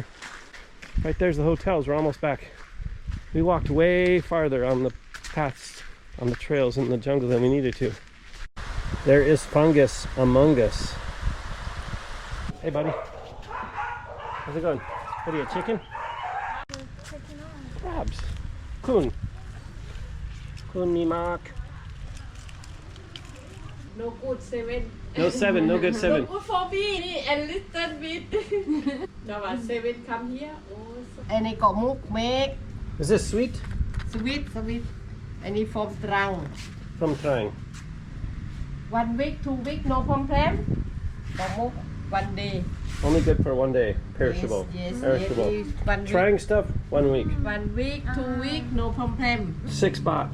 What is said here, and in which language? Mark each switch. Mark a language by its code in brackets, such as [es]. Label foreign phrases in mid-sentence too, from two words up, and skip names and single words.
[en] Right there's the hotels, we're almost back. We walked way farther on the paths, on the trails in the jungle than we needed to. There is fungus among us. Hey, buddy. How's it going? What are you, a chicken? crabs. Kun. Kun ni mak. No good 7. No 7, no good 7. No good for me, นี่ a little bit. Now 7 come here. Oh, so อันนี้ Koh Muk make Is this sweet? sweet อันนี้ from Trang From trying. 1 week 2 week no problem Koh Muk 1 day Only good for 1 day. Perishable. yes Perishable. yes 1 week Trying stuff, 1 week. 1 week 2 week no problem 6 baht.